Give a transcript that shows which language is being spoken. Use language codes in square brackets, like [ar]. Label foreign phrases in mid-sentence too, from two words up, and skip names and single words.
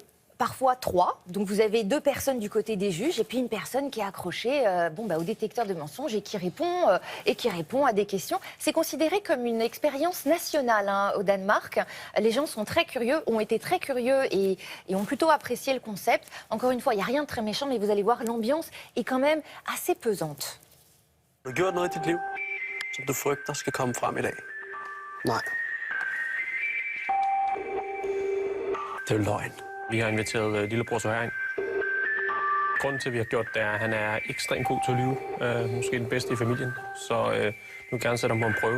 [fr] Parfois 3, donc vous avez 2 personnes du côté des juges et puis une personne qui est accrochée au détecteur de mensonges et qui répond à des questions. C'est considéré comme une expérience nationale hein, au Danemark. Les gens sont très curieux, ont été très curieux et ont plutôt apprécié le concept. Encore une fois, il n'y a rien de très méchant, mais vous allez voir, l'ambiance est quand même assez pesante. [da] Har du gjort noget i dit liv, som du frygter skal komme frem i dag? Nej. Det er løgn. Vi har inviteret lillebror til herind. Grunden til, at vi har gjort det, er, at han er ekstremt god til at lyve. Måske den bedste i familien. Så nu vil jeg gerne sætte ham på en prøve.